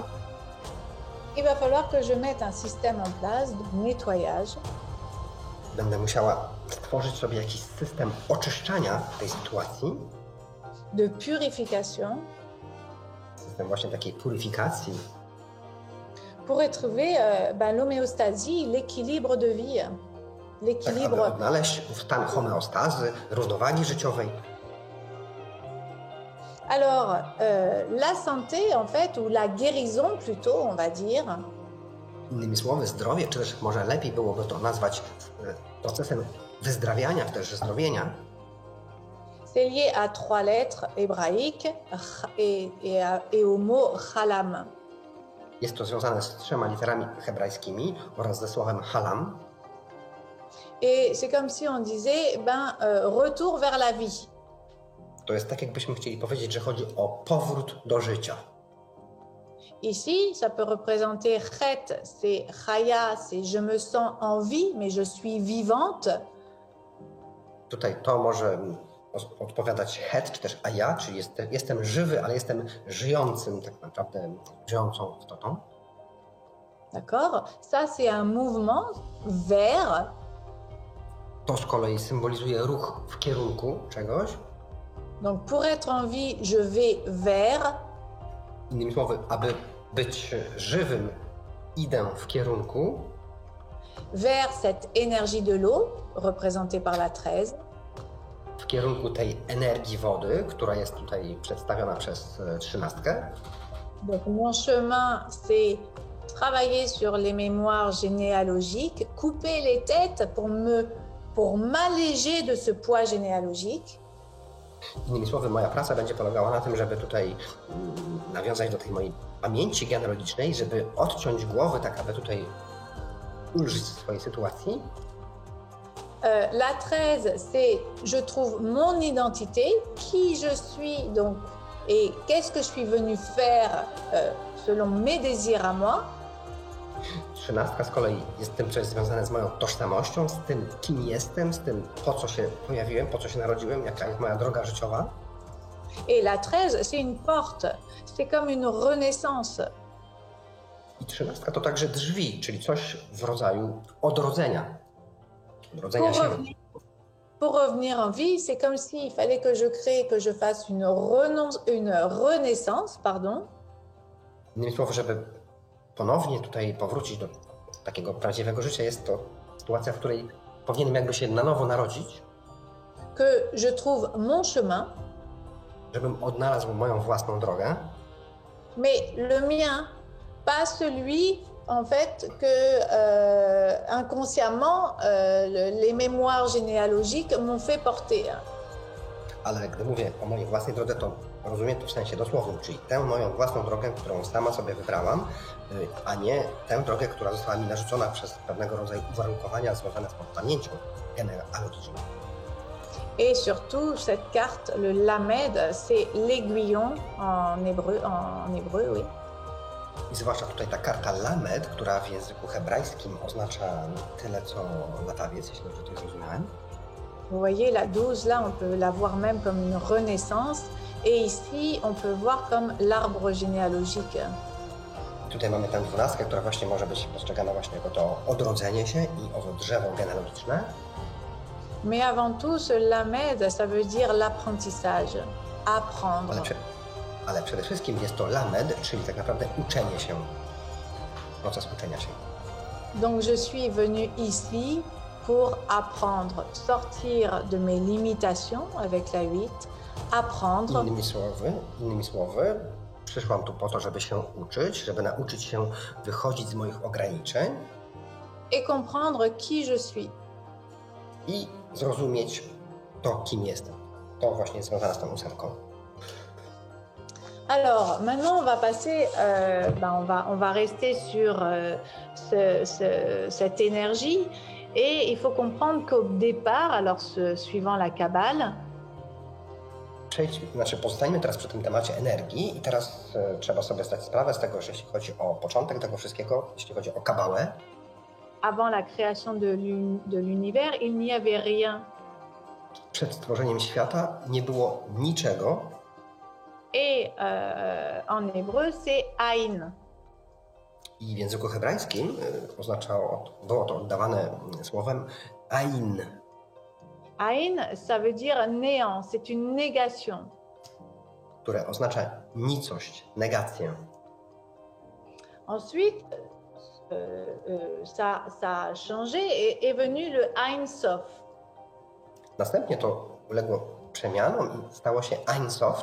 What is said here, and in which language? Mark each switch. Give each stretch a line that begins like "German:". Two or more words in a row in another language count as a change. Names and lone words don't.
French: Il va falloir que je mette un système en place de nettoyage.
Polish: Będę musiała stworzyć sobie jakiś system oczyszczania tej sytuacji,
French: de purification,
Polish: system właśnie takiej puryfikacji,
French: pour retrouver l'homéostasie, l'équilibre de vie,
Polish: tak
French: l'équilibre.
Polish: aby odnaleźć stan homeostazy, równowagi życiowej.
French: Alors, la santé, en fait, ou la guérison plutôt, on va dire,
Polish: Innymi słowy, zdrowie, czy też może lepiej byłoby to nazwać procesem wyzdrawiania, czy też zdrowienia,
French: c'est lié à 3 lettres hébraïques et au mot chalam.
Polish: jest to związane z 3 literami hebrajskimi oraz ze słowem halam.
French: Et c'est comme si on disait, retour vers la vie.
Polish: To jest tak, jakbyśmy chcieli powiedzieć, że chodzi o powrót do życia.
French: Ici, ça peut représenter chet, c'est chaya, c'est je me sens en vie, mais je suis vivante.
Polish: Tutaj to może odpowiadać het, czy też aja, czyli jestem żywy, ale jestem żyjącym, tak naprawdę żyjącą istotą.
French: D'accord? Ça, c'est un mouvement vers.
Polish: To z kolei symbolizuje ruch w kierunku czegoś.
French: Donc, pour être en vie, je vais vers.
Polish: Innymi słowy, aby być żywym, idę w kierunku
French: vers cette énergie de l'eau, représentée par la 13,
Polish: w kierunku tej energii wody, która jest tutaj przedstawiona przez 13.
French: Donc mon chemin, c'est travailler sur les mémoires généalogiques, couper les têtes pour m'alléger de ce poids généalogique.
Polish: Innymi słowy, moja praca będzie polegała na tym, żeby tutaj nawiązać do tej mojej pamięci genealogicznej, żeby odciąć głowy, tak aby tutaj ulżyć swojej sytuacji.
French: La 13, c'est je trouve mon identité, qui je suis donc et qu'est-ce que je suis venu faire selon mes désirs à moi.
Polish: 13 z kolei jest tym, co jest związane z moją tożsamością, z tym, kim jestem, z tym, po co się pojawiłem, po co się narodziłem, jaka jest moja droga życiowa.
French: Et la 13, c'est une porte, c'est comme une renaissance.
Polish: I 13 to także drzwi, czyli coś w rodzaju odrodzenia. Odrodzenia się.
French: Pour revenir en vie, c'est comme s'il fallait que je crée, que je fasse une renaissance, pardon.
Polish: Innymi słowy, żeby ponownie tutaj powrócić do takiego prawdziwego życia, jest to sytuacja, w której powinienem jakby się na nowo narodzić.
French: Que je trouve mon chemin.
Polish: Żebym odnalazł moją własną drogę.
French: Mais le mien, pas celui, en fait, que inconsciemment, les mémoires généalogiques m'ont fait porter.
Polish: Ale gdy mówię o mojej własnej drodze, to rozumiem to w sensie dosłownym, czyli tę moją własną drogę, którą sama sobie wybrałam, a nie tę drogę, która została mi narzucona przez pewnego rodzaju uwarunkowania związane z pamięcią genealogiczną.
French: Et surtout, cette carte, le Lamed, c'est l'aiguillon en hébreu, oui.
Polish: I zwłaszcza tutaj ta karta Lamed, która w języku hebrajskim oznacza tyle, co latawiec, jeśli dobrze to zrozumiałem.
French: Vous voyez, la 12, là, on peut la voir même comme une renaissance. Et ici, on peut voir comme l'arbre généalogique.
Polish: Tutaj mamy tę 12, która właśnie może być postrzegana właśnie jako to odrodzenie się i owo drzewo genealogiczne.
French: Mais avant tout, ce Lamed, ça veut dire l'apprentissage, apprendre.
Polish: Ale przede wszystkim jest to Lamed, czyli tak naprawdę uczenie się, proces uczenia się.
French: Donc je suis venu ici pour apprendre, sortir de mes limitations avec la 8, apprendre.
Polish: Innymi słowy, przyszłam tu po to, żeby się uczyć, żeby nauczyć się wychodzić z moich ograniczeń.
French: Et comprendre qui je suis.
Polish: I zrozumieć to, kim jestem. To właśnie jest związane z tą 8.
French: Alors, maintenant, on va passer, on va rester sur cette énergie et il faut comprendre qu'au départ, alors suivant la Kabbale,
Polish: Pozostańmy teraz przy tym temacie energii i teraz trzeba sobie zdać sprawę z tego, że jeśli chodzi o początek tego wszystkiego, jeśli chodzi o Kabałę,
French: avant la création de l'univers, il n'y avait rien.
Polish: Przed stworzeniem świata nie było niczego.
French: Et en hébreu, c'est Ain.
Polish: I w języku hebrajskim było to oddawane słowem Ain.
French: Ain, ça veut dire néant, c'est une négation.
Polish: Które oznacza nicość, negację.
French: Ensuite, ça a changé et est venu le Ein Sof.
Polish: Następnie to uległo przemianom i stało się Ein Sof.